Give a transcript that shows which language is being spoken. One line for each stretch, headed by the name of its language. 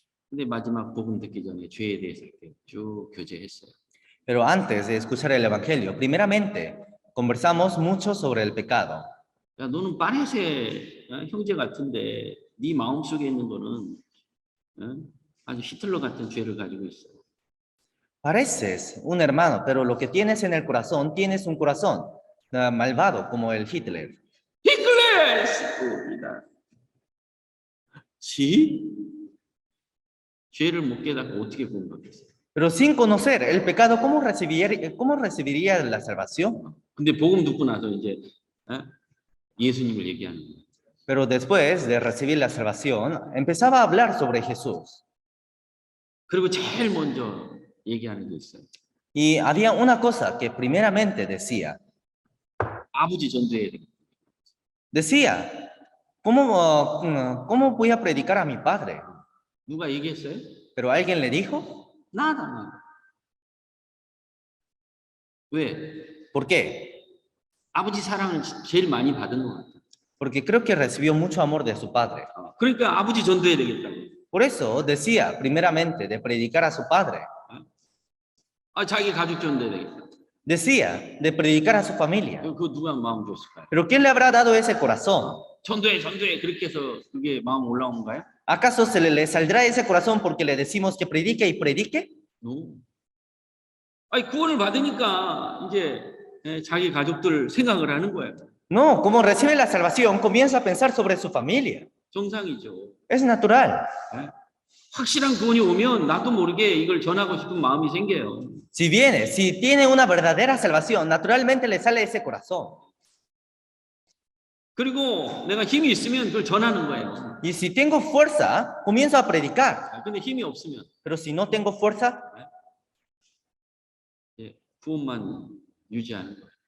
Korean: 근데 마지막 복음 듣기 전에 죄에 대해서 이렇게 쭉 교제했어요.
Spanish: Pero antes de escuchar el Evangelio, primeramente conversamos mucho sobre el pecado.
Korean: 야, 너는 파레세 형제 같은데 네 마음속에 있는 거는 아주 히틀러 같은 죄를 가지고 있어.
Spanish: Pareces un hermano, pero lo que tienes en el corazón, tienes un corazón malvado como el Hitler.
Korean: 히틀러! 지? 죄를 못 깨닫고 어떻게 공부하겠어요?
Spanish: Pero sin conocer el pecado, cómo recibiría la salvación?
Korean: 근데 복음 듣고 나서 이제 예수님을 얘기하는 거예요.
Spanish: Pero después de recibir la salvación, empezaba a hablar sobre Jesús.
Korean: 그리고 제일 먼저 얘기하는 게 있어요.
Spanish: Y había una cosa que primeramente decía.
Korean: 아버지 전도해야 되겠다.
Spanish: Decía, ¿cómo voy a predicar a mi padre?
Korean: 누가 얘기했어요?
Spanish: Pero alguien le dijo,
Korean: 나다. 왜?
Spanish: ¿por qué?
Korean: 아버지 사랑을 제일 많이 받은 것 같아.
Spanish: Porque creo que recibió mucho amor de su padre.
Korean: 그러니까 아버지 전도해야 되겠다고.
Spanish: Por eso decía primeramente de predicar a su padre.
Korean: 자기 가족 전도해야 되겠다.
Spanish: Decía de predicar a su familia.
Korean: 그거 누가 마음 줬을까요?
Spanish: Pero ¿quién le habrá dado ese corazón?
Korean: 전도해 그렇게 해서 그게 마음 올라온 건가요?
Spanish: ¿Acaso se le saldrá ese corazón porque le decimos que predique y predique? No.
Korean: 아니 구원을 받으니까 이제 자기 가족들 생각을 하는 거예요.
Spanish: No, como recibe la salvación, comienza a pensar sobre su familia.
Korean: 정상이죠.
Spanish: Es natural.
Korean: 확실한 구원이 오면 나도 모르게 이걸 전하고 싶은 마음이 생겨요.
Spanish: Si tiene una verdadera salvación, naturalmente le sale ese corazón.
Korean: 그리고 내가 힘이 있으면 그걸 전하는 거예요.
Spanish: Y si tengo fuerza, comienzo a predicar.
Korean: 근데 힘이 없으면
Spanish: Pero si no tengo fuerza,
Korean: 구원만 유지하는 거예요.